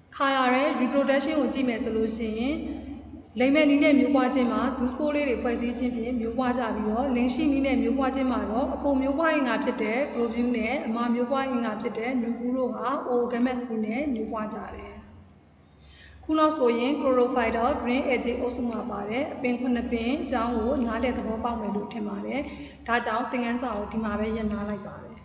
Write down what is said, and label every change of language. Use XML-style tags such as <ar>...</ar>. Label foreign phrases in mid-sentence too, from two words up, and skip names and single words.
<my>ခါရတဲ့ reproduction ကိုကြည့်မယ်ဆိုလို့ရှိရင်လိမ်မဲ့နည်းနဲ့မျိုးပွားခြင်းမှာ</my> <en>zoo spore</en> <my>လေးတွေဖွဲ့စည်းခြင်းဖြင့်မျိုးပွားကြပြီးတော့လင်ရှိနည်းနဲ့မျိုးပွားခြင်းမှာတော့အဖိုမျိုးပွားအင်္ဂါဖြစ်တဲ့ globule နဲ့အမမျိုးပွားအင်္ဂါဖြစ်တဲ့ nucleus တို့ဟာ oogametes နဲ့မျိုးပွားကြတယ်ခုနောက်ဆိုရင်</my> <en>chlorophyta green algae</en> <my>အုပ်စုမှာပါတဲ့အပင်9ပင်အကြောင်းကိုနားလည်သဘောပေါက်မယ်လို့ထင်ပါတယ်ဒါကြောင့်သင်ခန်းစာကိုဒီမှာပဲရပ်နားလိုက်ပါတယ်</my>